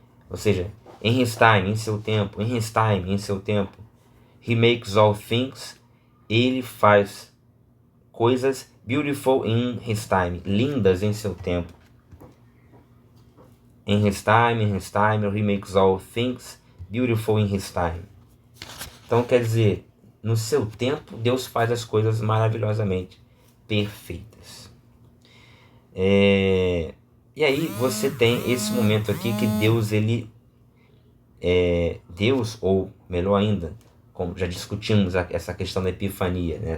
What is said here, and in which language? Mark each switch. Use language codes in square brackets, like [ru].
[pt] Ou seja, [en] in his time, [pt] em seu tempo, [en] in his time, [pt] em seu tempo, [en] he makes all things, [pt] ele faz coisas [en] beautiful in his time, [pt] lindas em seu tempo. [en] In his time, he makes all things beautiful in his time. [pt] Então quer dizer, no seu tempo, Deus faz as coisas maravilhosamente perfeitas. E aí você tem esse momento aqui que Deus, Deus, ou melhor ainda, como já discutimos essa questão da epifania, né?